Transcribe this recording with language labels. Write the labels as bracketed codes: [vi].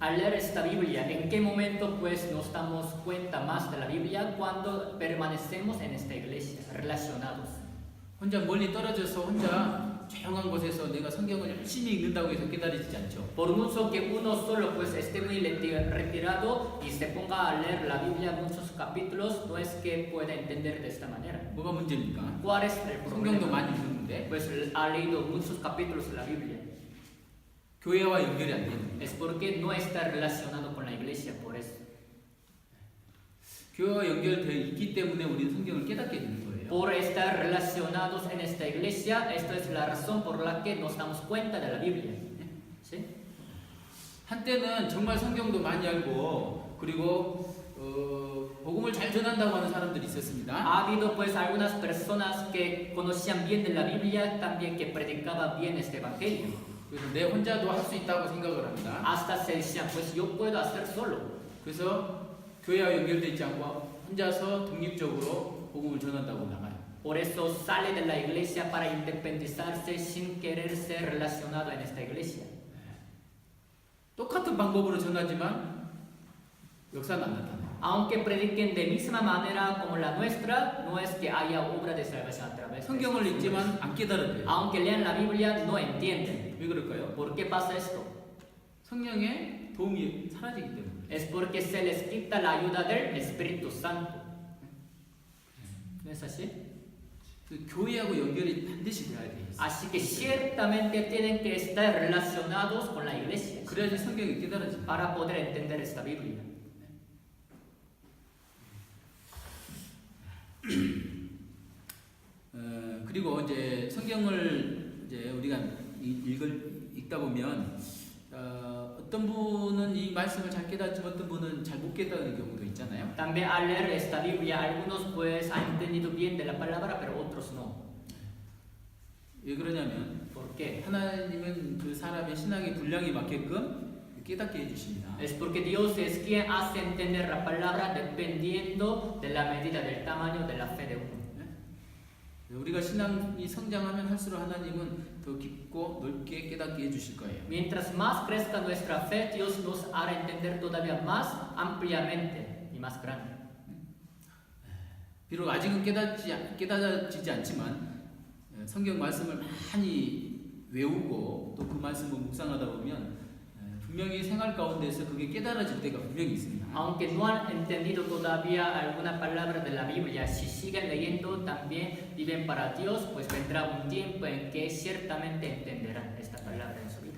[es] Al leer esta Biblia, ¿en qué momento pues nos damos cuenta más de la Biblia? Cuando permanecemos en esta iglesia, relacionados. [ko] 혼자 멀리 떨어져서 혼자 조용한 곳에서 내가 성경을 열심히 읽는다고 해서 깨달아지지 않죠. [es] Por mucho que uno solo pues esté muy retirado y se ponga a leer la Biblia muchos capítulos, no es que pueda entender de esta manera. [ko] 뭐가 문제입니까? [es] ¿Cuál es el [ko] 성경도 [es] problema? [ko] 많이 읽는데 [es] Pues ha leído muchos capítulos de la Biblia. [ko] 교회와 연결이 안 되는 거예요. [es] Es porque no está relacionado con la iglesia, por eso. [ko] 교회와 연결되어 있기 때문에 우리는 성경을 깨닫게 되는 거예요. [es] Por estar relacionados en esta iglesia, esto es la razón por la que nos damos cuenta de la Biblia. ¿Sí? [ko] 한때는 정말 성경도 많이 알고 그리고 복음을 잘 전한다고 하는 사람들이 있었습니다. [es] Ha habido pues algunas personas que conocían bien de la Biblia, también que predicaban bien este evangelio. [ko] 그래서 내 혼자도 할 수 있다고 생각을 합니다. [es] Hasta se decían, pues yo puedo hacer solo. [ko] 그래서 교회와 연결되어 있지 않고 혼자서 독립적으로 복음을 전한다고 나가요. [es] Por eso sale de la iglesia para independizarse sin querer ser relacionado en esta iglesia. [ko] 똑같은 방법으로 전하지만 역사는 안 나타나요. [es] Aunque prediquen de misma manera como la nuestra, no es que haya obra de salvación a través de [ko] 성경을 [es] esto. [ko] 읽지만 안 깨달아져요. [es] Aunque lean la Biblia, no entienden. [ko] 왜 그럴까요? [es] ¿Por qué pasa esto? [ko] 성령의 도움이 사라지기 때문에. [es] Es porque se les quita la ayuda del Espíritu Santo. ¿No es así? [ko] 그 교회하고 연결이 반드시 돼야 돼요. [es] Así que ciertamente tienen que estar relacionados con la iglesia [ko] 그래야지 성경이 깨달아집니다. [es] para poder entender esta Biblia. [ko] 그리고 이제 성경을 이제 우리가 읽다 보면 어떤 분은 이 말씀을 잘 깨닫지만 어떤 분은 잘 못 깨닫는 경우도 있잖아요. [es] También al leer esta Biblia, algunos pues han entendido bien de la palabra, pero otros no. [ko] 왜 그러냐면 [es] ¿Por qué? [ko] 하나님은 그 사람의 신앙의 분량에 맞게끔 깨닫게 해주십니다. [es] Es porque Dios es quien hace entender la palabra dependiendo de la medida del tamaño de la fe de uno. [ko] 우리가 신앙이 성장하면 할수록 하나님은 더 깊고 넓게 깨닫게 해주실 거예요. [es] Mientras más crezca nuestra fe, Dios nos hará entender todavía más ampliamente y más grande. [ko] 비록 아직은 깨닫지지 않지만 성경 말씀을 많이 외우고 또 그 말씀을 묵상하다 보면 분명히 생활 가운데서 그게 깨달아질 때가 분명히 있습니다. [es] Aunque no han entendido todavía alguna palabra de la Biblia, si siguen leyendo también viven para Dios, pues vendrá un tiempo en que ciertamente entenderán esta palabra en su vida.